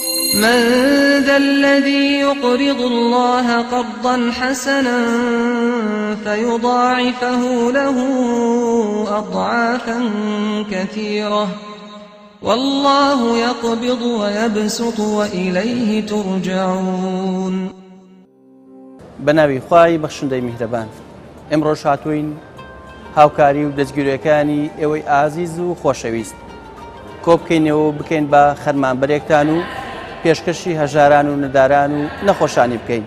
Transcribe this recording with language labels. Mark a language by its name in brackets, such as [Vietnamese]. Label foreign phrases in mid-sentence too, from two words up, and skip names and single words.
[Arabic] من ذا الذي يقرض الله قرضا حسنا فيضاعفه له أضعافا كثيرة والله يقبض ويبسط وإليه ترجعون. [Central Kurdish] بەناوی خوای بەخشندەی میهرەبان، ئەمڕۆ هاتووین هاوکاری و دەستگیرەکانی ئێوەی ئازیز و خۆشەویست کۆ بکەینەوە بکەین بە خەرمانبەرێکتان و پێشکەشی هەژاران و نەداران و نەخۆشانی بکەین.